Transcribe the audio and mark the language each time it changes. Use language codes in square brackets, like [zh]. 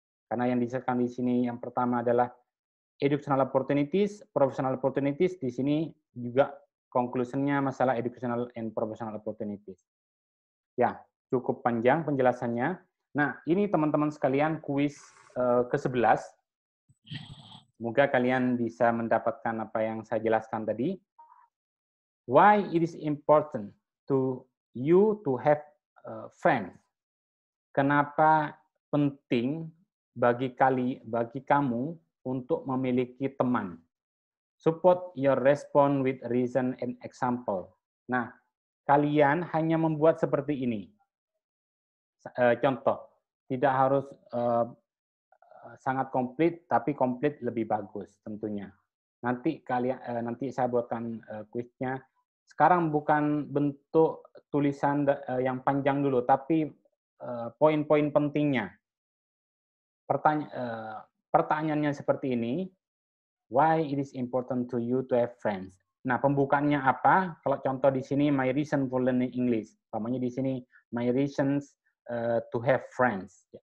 [id] Karena yang dijelaskan di sini yang pertama adalah educational opportunities, professional opportunities, di sini juga conclusion-nya masalah [en] educational and professional opportunities. [id] Ya, cukup panjang penjelasannya. Nah, ini teman-teman sekalian kuis ke-11. Semoga kalian bisa mendapatkan apa yang saya jelaskan tadi. [en] Why it is important to you to have friends? [id] Kenapa penting bagi kamu untuk memiliki teman? [en] Support your response with reason and example. [id] Nah, kalian hanya membuat seperti ini. Contoh, tidak harus sangat komplit, tapi komplit lebih bagus tentunya. Nanti saya buatkan kuisnya. Sekarang bukan bentuk tulisan yang panjang dulu, tapi poin-poin pentingnya. Pertanyaannya seperti ini. [en] Why it is important to you to have friends? [id] Nah, pembukaannya apa? Kalau contoh di sini, [en] my reason for learning English. [id] Namanya di sini, [en] my reasons to have friends.